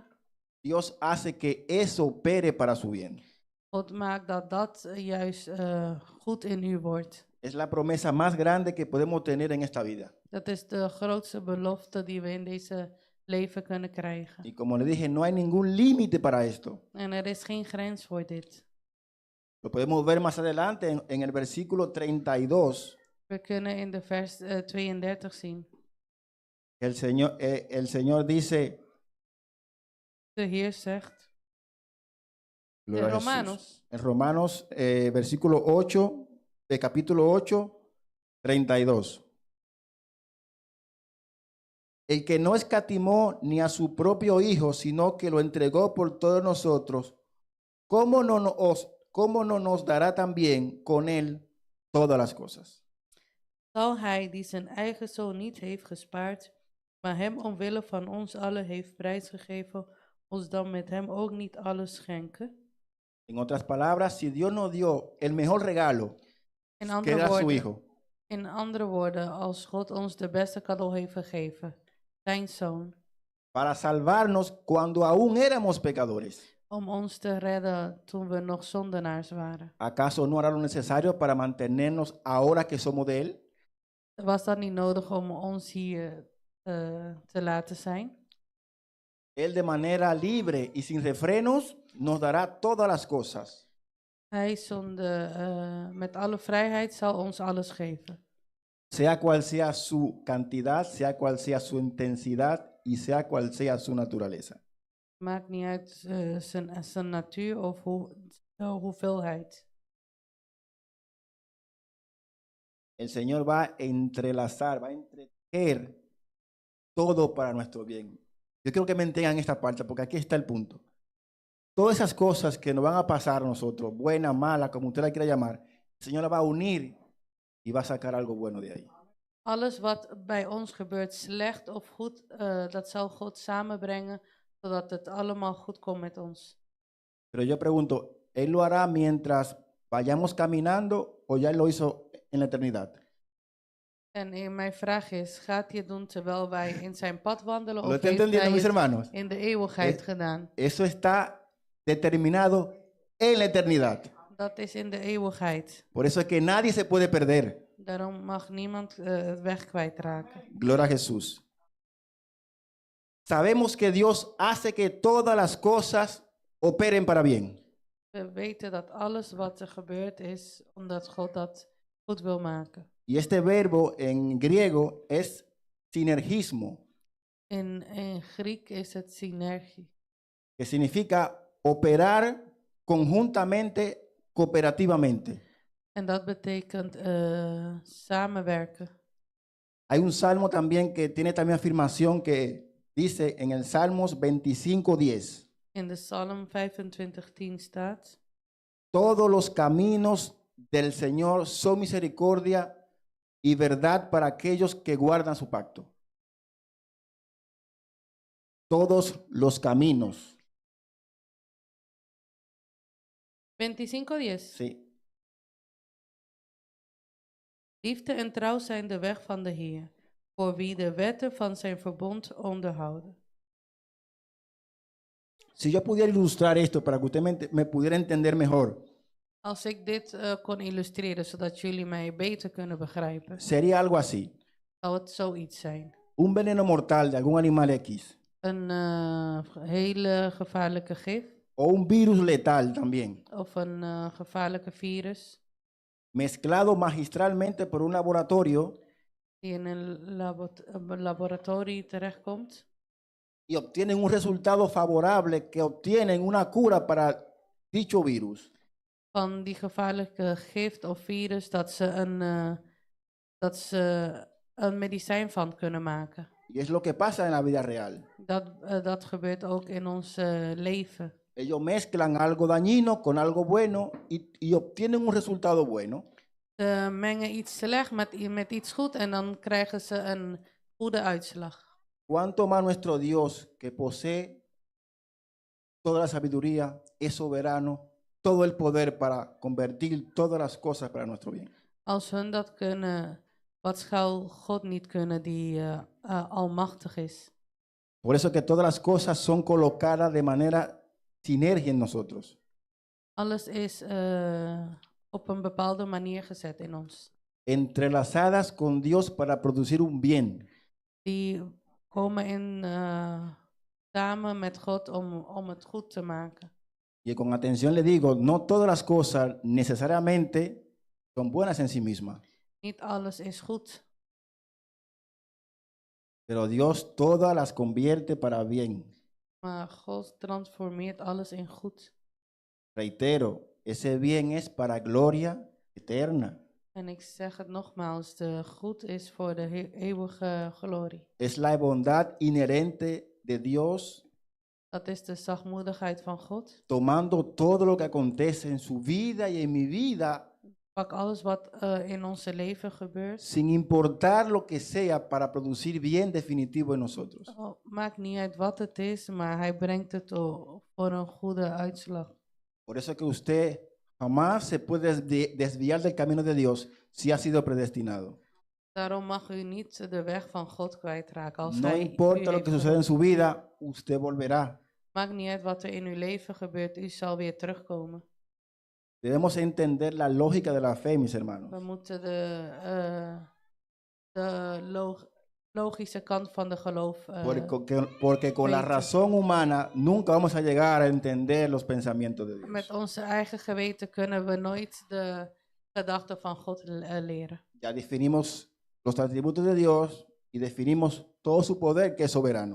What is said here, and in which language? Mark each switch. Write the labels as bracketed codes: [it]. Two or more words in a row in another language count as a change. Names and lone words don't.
[es] Dios hace que eso opere para su bien. [nl] God maakt dat juist goed in u wordt. [es] Es la promesa más grande que podemos tener en esta vida. [nl] Dat is de grootste belofte die we in deze leven kunnen krijgen. [es] Y como le dije, no hay ningún límite para esto. [nl] En er is geen grens voor dit. [es] Lo podemos ver más adelante en el versículo 32. [nl] We kunnen in de vers 32 zien. [es] El Señor dice, [nl] De Heer zegt, [es] gloria [nl] in [es] a Jesús. Romanos, En Romanos, versículo 8, de capítulo 8, 32. El que no escatimó ni a su propio Hijo, sino que lo entregó por todos nosotros, ¿cómo no nos dará también con él todas las cosas? [nl] zal hij die zijn eigen zoon niet heeft gespaard, maar hem omwille van ons allen heeft prijsgegeven, ons dan met hem ook niet alles schenken? [es] En otras palabras, si Dios nos dio el mejor regalo, [nl] In [es] que [nl] andere [es] era su [nl] woorden, [es] Hijo, [nl] in andere woorden, als God ons de beste cadeau heeft gegeven, zijn zoon, [es] para salvarnos cuando aún éramos pecadores, [nl] om ons te redden toen we nog zondenaars waren. [es] ¿acaso no hará lo necesario para mantenernos ahora que somos de Él? [nl] Was dat niet nodig om ons hier te laten zijn? [es] Él de manera libre y sin refrenos nos dará todas las cosas. [nl] Hij met alle vrijheid zal ons alles geven. [es] Sea cual sea su cantidad, sea cual sea su intensidad y sea cual sea su naturaleza. [nl] Maakt niet uit zijn natuur of hoeveelheid. [es] El Señor va a entrelazar, va a entretejer todo para nuestro bien. Yo quiero que me entiendan esta parte porque aquí está el punto. Todas esas cosas que nos van a pasar a nosotros, buena, mala, como usted la quiera llamar, el Señor la va a unir y va a sacar algo bueno de ahí. [nl] Alles wat bij ons gebeurt, slecht of goed, dat zal God samenbrengen, zodat het allemaal goed komt met ons. [es] Pero yo pregunto, ¿Él lo hará mientras vayamos caminando o ya Él lo hizo en la eternidad? [nl] En mijn vraag is, gaat hij het doen terwijl wij in zijn pad wandelen, [es] ¿Lo [nl] of [es] está [nl] heeft [es] entendiendo, [nl] hij [es] mis [nl] het [es] hermanos? [nl] in de eeuwigheid gedaan? [es] Eso está determinado en la eternidad. [nl] Dat is in de eeuwigheid. [es] Por eso es que nadie se puede perder. [nl] Daarom mag niemand het weg kwijtraken. [es] Gloria a Jesús. Sabemos que Dios hace que todas las cosas operen para bien. [nl] We weten dat alles wat er gebeurd is, omdat God dat goed wil maken. [es] Y este verbo en griego es sinergismo, [nl] In Griek is het synergie. [es] que significa operar conjuntamente, cooperativamente. [nl] En dat betekent samenwerken. [es] Hay un salmo también que tiene también afirmación que dice en el Salmos 25:10. [nl] In de Psalm 25:10 staat: [es] Todos los caminos del Señor son misericordia y verdad para aquellos que guardan su pacto. Todos los caminos. 25:10. Sí. [nl] Liefde en trouw zijn de weg van de Heer, voor wie de wetten van zijn verbond onderhouden. [es] Si yo pudiera ilustrar esto para que usted me pudiera entender mejor, [nl] Als ik dit kon illustreren, zodat jullie mij beter kunnen begrijpen, [es] sería algo así. [nl] zou het zoiets zijn. [es] Un veneno mortal de algún animal X [nl] Een hele gevaarlijke gif [es] o un virus letal también, [nl] of een gevaarlijke virus [es] mezclado magistralmente por un laboratorio [nl] die in een laboratorie terechtkomt [es] y obtienen un resultado favorable que obtienen una cura para dicho virus. [nl] van die gevaarlijke gift of virus dat ze een medicijn van kunnen maken. [es] Y es lo que pasa en la vida real. [nl] Dat gebeurt ook in ons leven. [es] Ellos mezclan algo dañino con algo bueno y obtienen un resultado bueno. [nl] Ze mengen iets slecht met iets goed en dan krijgen ze een goede uitslag. [es] Cuánto más nuestro Dios, que posee toda la sabiduría, es soberano, todo el poder para convertir todas las cosas para nuestro bien. [nl] Als hun dat kunnen, wat zou God niet kunnen die almachtig is? [es] Por eso que todas las cosas son colocadas de manera sinergia en nosotros. [nl] Alles is op een bepaalde manier gezet in ons. [es] Entrelazadas con Dios para producir un bien. [nl] Die komen samen met God om het goed te maken. [es] Y con atención le digo, no todas las cosas necesariamente son buenas en sí mismas, [nl] Niet alles is goed, [es] pero Dios todas las convierte para bien. [nl] maar God transformeert alles in goed. [es] Reitero, ese bien es para gloria eterna. [nl] En ik zeg het nogmaals, de goed is voor de eeuwige glorie. [es] Es la bondad inherente de Dios [nl] Dat is de zachtmoedigheid van God. [es] tomando todo lo que acontece en su vida y en mi vida, [nl] Pak alles wat in onze leven gebeurt. [es] sin importar lo que sea, para producir bien definitivo en nosotros. [nl] Maakt niet uit wat het is, maar hij brengt het voor een goede uitslag. [es] Por eso que usted jamás se puede desviar del camino de Dios si ha sido predestinado. [nl] Daarom mag u niet de weg van God kwijtraken. Als [es] No [nl] hij [es] importa [nl] u [es] lo [nl] heeft [es] que suceda en [nl] geroepen. [es] su vida, usted volverá. [nl] Maakt niet uit wat er in uw leven gebeurt, u zal weer terugkomen. [es] Debemos entender la lógica de la fe, mis [nl] We [es] hermanos. [nl] moeten de logische kant van de geloof. [es] Porque con la [nl] weten. [es] razón humana nunca vamos a llegar a entender los pensamientos de [nl] Met [es] Dios. [nl] onze eigen geweten kunnen we nooit de gedachten van God leren. [es] Ya definimos los atributos de Dios y definimos todo su poder, que es soberano.